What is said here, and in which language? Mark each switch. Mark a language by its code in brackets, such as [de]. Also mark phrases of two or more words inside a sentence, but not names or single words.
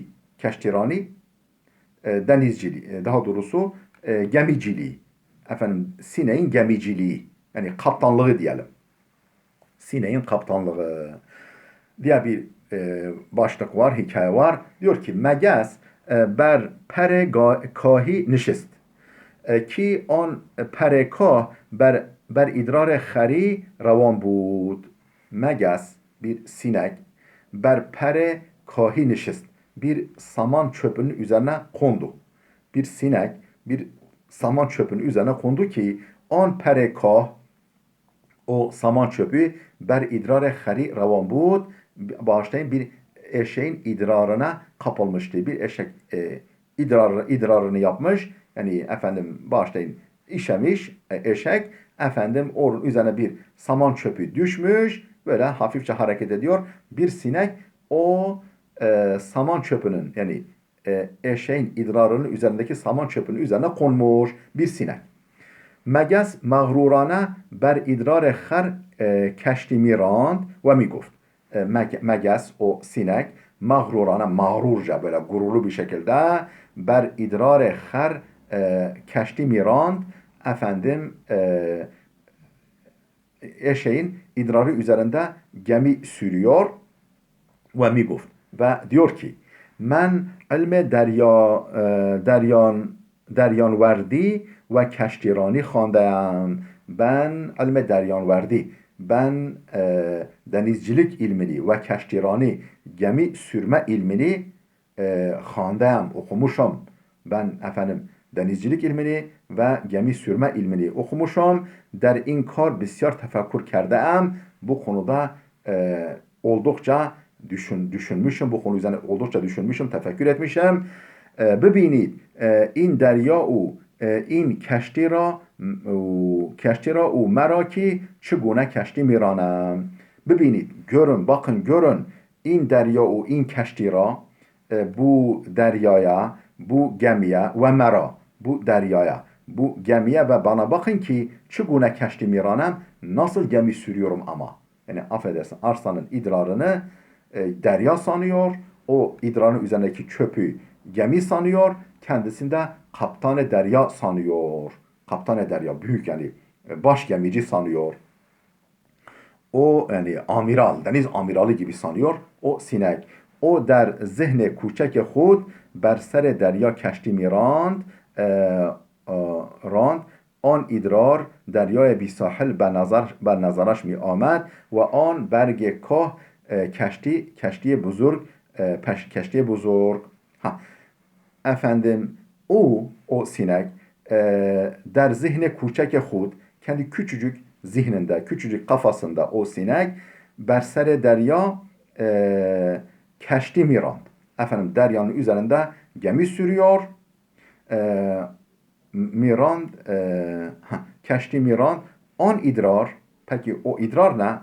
[tr] Keştirani denizciliği, daha doğrusu gemiciliği. Efendim sineğin gemiciliği. Yani kaptanlığı diyelim. Sineğin kaptanlığı diye bir başlık var, hikaye var. Diyor ki [fa] مگس بر پر کاهی نشست. که آن پر کاه بر ادرار خری روان بود. Meges [tr] bir sinek [fa] بر پر کاهی نشست. [tr] Bir saman çöpünün üzerine kondu. Bir sinek bir saman çöpünün üzerine kondu ki [fa] آن پر کاه [tr] o saman çöpü [fa] بر ادرار خری روان بود. [tr] Bağışlayın bir eşeğin idrarına kapılmıştı. Bir eşek idrarını yapmış. Yani efendim bağışlayın işemiş eşek. Efendim onun üzerine bir saman çöpü düşmüş. Böyle hafifçe hareket ediyor. Bir sinek o saman çöpünün yani eşeğin idrarının üzerindeki saman çöpünün üzerine konmuş bir sinek. [fa] مگس مغرورانه بر ادرار خر کشتی میراند و میگفت مگس [tr] o sinek mağrurana mağrurca böyle gururlu bir şekilde [fa] بر ادرار خر کشتی میراند efendim [tr] eşeğin idrarı üzerinde gemi sürüyor ve migoft ve diyor ki [fa] من علم دریانوردی و کشتیرانی خوانده‌ام. [tr] Ben [fa] علم دریانوردی. [tr] Ben denizcilik ilmini ve keştirani gemi sürme ilmini خوانده‌ام okumuşum. Ben efendim denizcilik ilmini ve gemi sürme ilmini okumuşum. [fa] در این کار بسیار تفکر کرده‌ام. [tr] Bu konuda oldukça düşünmüşüm. Bu konu üzerine oldukça düşünmüşüm, tefekkür etmişim. [fa] ببینید این دریا او این کشتی را او مرا ki چگونه کشتی میرانم. [tr] ببینید görün bakın görün [fa] این دریا او این کشتی را [tr] bu deryaya bu gemiye ve mera bu deryaya bu gemiye ve bana bakın ki [fa] چگونه کشتی میرانم [tr] nasıl gemi sürüyorum ama. Yani affedersin arslanın idrarını derya sanıyor. O idrarın üzerindeki çöpü gemi sanıyor. Kendisinde kaptanı derya sanıyor. Kaptanı derya büyük yani baş gemici sanıyor. O yani amiral, deniz amirali gibi sanıyor. [fa] O sinek. O در ذهن کوچک خود بر سر دریا کشتی میراند راند آن ادرار دریای بی ساحل به نظرش می آمد و آن برگ کاه کشتی بزرگ کشتی بزرگ [tr] efendim o sinek [fa] در ذهن کوچک خود [tr] kendi küçücük zihninde, küçücük kafasında o sinek [fa] بر سر دریا کشتی میراند. [tr] Efendim deryanın üzerinde gemi sürüyor. [fa] میراند کشتی میراند آن ادرار [tr] peki o idrar ne?